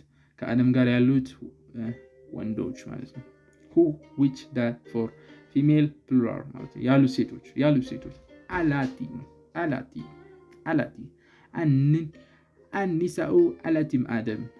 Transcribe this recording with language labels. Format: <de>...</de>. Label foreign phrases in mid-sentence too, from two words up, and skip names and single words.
<am>ከአደም ጋር ያሉት ወንዶች ማለት ነው።</am> <en>who, which, that for female plural</en> <am>ማለት ነው። ያሉት ሴቶች አላቲ</am> <ar>النساء التي مع آدم</ar>